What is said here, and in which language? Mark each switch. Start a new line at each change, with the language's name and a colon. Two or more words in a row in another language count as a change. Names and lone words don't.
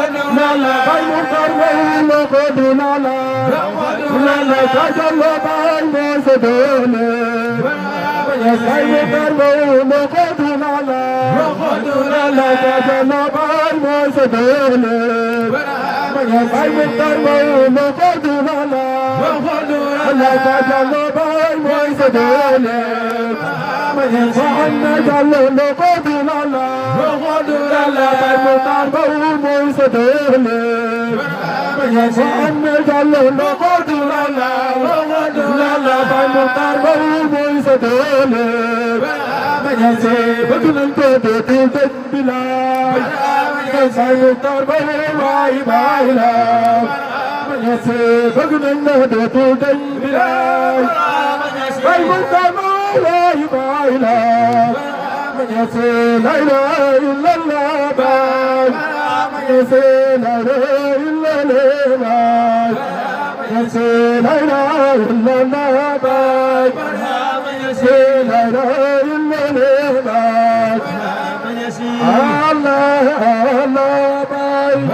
Wolof: lala bay mu tarbe lo ko du lala lala kajalo bay mo se dole bay mu tarbe lo ko du lala kajalo bay mo se dole bay mu tarbe lo ko du lala kajalo bay mo se dole Muhammad jallo lo ko du lala bay mu tarbe mo se dole Muhammad jallo lo ko du lala bay mu tarbe mo se dole Mañase bëgg nañ ko dootul tëj bilaay say mu tarbe waay baay la Mañase bëgg nañ la dootul tëj bilaay say mu tarbe waay baay la Mañase
Arabic: لا إله إلا الله
Wolof: baay Mañase
Arabic: لا إله إلا الله
Wolof: baay Mañase
Arabic: لا إله إلا الله
Wolof: baay Mañase
Arabic: لا إله إلا الله
Wolof: baay Allah Allah baay